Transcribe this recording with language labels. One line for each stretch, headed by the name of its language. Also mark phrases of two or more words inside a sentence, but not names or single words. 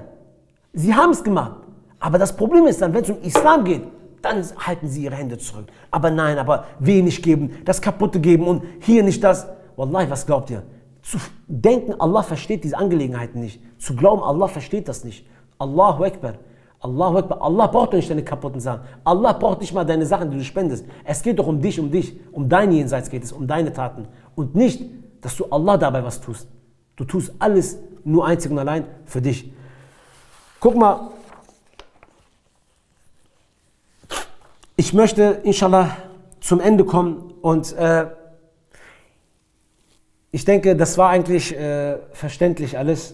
German: Sie haben es gemacht. Aber das Problem ist dann, wenn es um Islam geht, dann halten sie ihre Hände zurück. Aber nein, aber wenig geben, das Kaputte geben und hier nicht das. Wallahi, was glaubt ihr? Zu denken, Allah versteht diese Angelegenheiten nicht. Zu glauben, Allah versteht das nicht.
Arabic: Allahu Akbar. Allahu Akbar.
German: Allah braucht doch nicht deine kaputten Sachen. Allah braucht nicht mal deine Sachen, die du spendest. Es geht doch um dich. Um dein Jenseits geht es, um deine Taten. Und nicht, dass du Allah dabei was tust. Du tust alles nur einzig und allein für dich. Guck mal. Ich möchte, inshallah, zum Ende kommen und ich denke, das war eigentlich verständlich alles.